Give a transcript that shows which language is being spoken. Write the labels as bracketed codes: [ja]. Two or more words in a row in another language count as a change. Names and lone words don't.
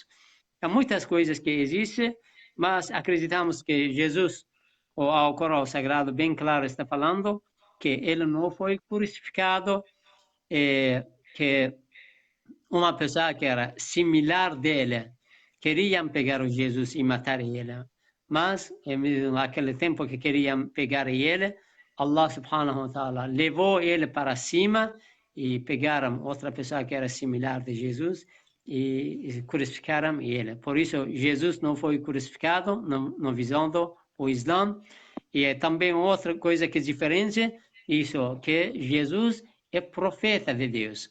[pt] Há muitas coisas que existem, mas acreditamos que Jesus, o Alcorão Sagrado, bem claro, está falando que ele não foi crucificado, que uma pessoa que era similar dele queriam pegar o Jesus e matar ele. Mas, naquele tempo que queriam pegar ele, Allah [ar] سبحانه وتعالى [pt] levou ele para cima e pegaram outra pessoa que era similar de Jesus e crucificaram ele. Por isso, Jesus não foi crucificado na visão do Islã. E também outra coisa que é diferente, isso, que Jesus é profeta de Deus.